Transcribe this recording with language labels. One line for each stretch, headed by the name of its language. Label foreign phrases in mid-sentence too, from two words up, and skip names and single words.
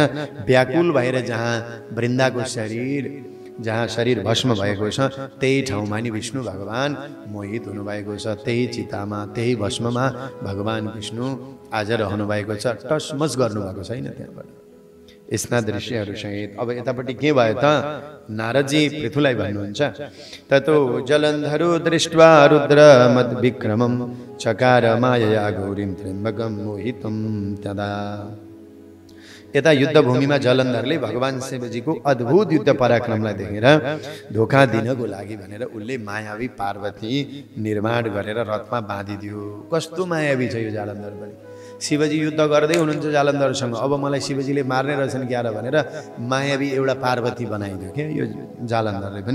Nepali: व्याकुल भएर जहाँ शरीर भस्म भएको छ त्यही ठाउँमा नि विष्णु भगवान मोहित हुनुभएको छ। त्यही चितामा, त्यही भस्ममा भगवान विष्णु आज रहनु भएको छ। टसमस गर्नुभएको छैन त्यहाँबाट। यस्ता दृश्यहरू सहित अब यतापट्टि के भयो त? नारदजी पृथुलाई भन्नुहुन्छ,
Sanskrit: ततो जलन्धरो दृष्ट्वा रुद्र मद विक्रमं चकार मायया गौरीं त्र्यम्बकं मोहितं तदा।
Nepali: यता युद्धभूमिमा जलन्धरले भगवान शिवजीको अद्भुत युद्ध पराक्रमलाई देखेर धोका दिनको लागि भनेर उसले मायावी पार्वती निर्माण गरेर रथमा बाँधिदियो। कस्तो मायावी छ यो जालन्धर पनि। शिवजी युद्ध गर्दै हुनुहुन्छ जालन्धरसँग, अब मलाई शिवजीले मार्ने रहेछन् क्या भनेर मायावी एउटा पार्वती बनाइदियो क्या यो जालन्धरले पनि।